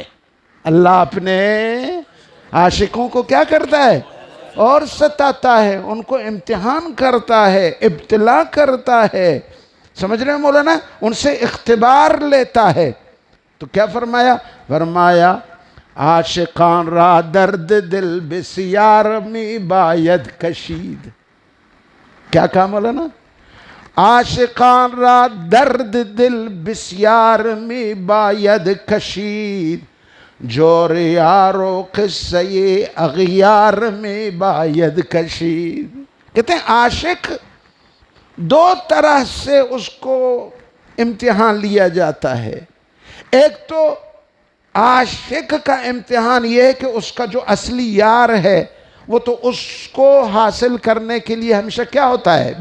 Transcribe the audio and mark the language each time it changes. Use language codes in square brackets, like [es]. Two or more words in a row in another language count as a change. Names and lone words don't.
[ur] اللہ اپنے عاشقوں کو کیا کرتا ہے؟ اور ستاتا ہے، ان کو امتحان کرتا ہے، ابتلا کرتا ہے. سمجھ رہے ہیں مولانا؟ ان سے اختبار لیتا ہے. تو کیا فرمایا [fa] عاشقان را درد دل بسیار می باید کشید. [ur] کیا کہا مولانا؟ [fa] عاشقان را درد دل بسیار می باید کشید، جور یار و قصہ اغیار میں باید کشید. [ur] کہتے ہیں عاشق دو طرح سے اس کو امتحان لیا جاتا ہے. ایک تو عاشق کا امتحان یہ ہے کہ اس کا جو اصلی یار ہے وہ تو اس کو حاصل کرنے کے لیے ہمیشہ کیا ہوتا ہے؟